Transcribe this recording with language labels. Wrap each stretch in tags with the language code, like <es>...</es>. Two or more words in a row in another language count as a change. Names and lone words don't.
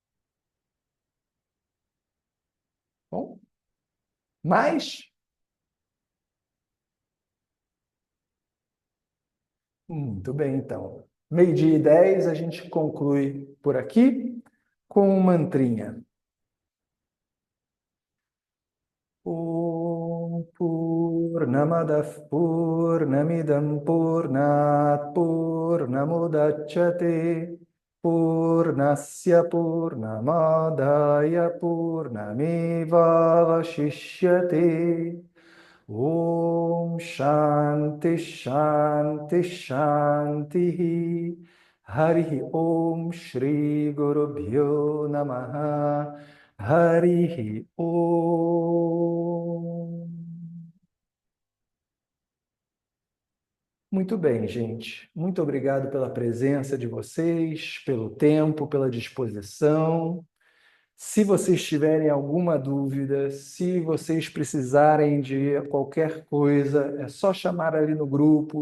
<pt>Bom, mas muito bem, então. 12:10, a gente conclui por aqui com um mantrinha.</pt> <sa>Om Purnamadav Purnamidam Purnat Purnamudachyate Purnasya Purnamadaya Purnamevavashishyate. Om Shanti Shanti Shanti. Hari Om Shri Gurubhyo Namaha. Hari Om.</sa> <pt>Muito bem, gente. Muito obrigado pela presença de vocês, pelo tempo, pela disposição. Se vocês tiverem alguma dúvida, se vocês precisarem de qualquer coisa, é só chamar ali no grupo.</pt>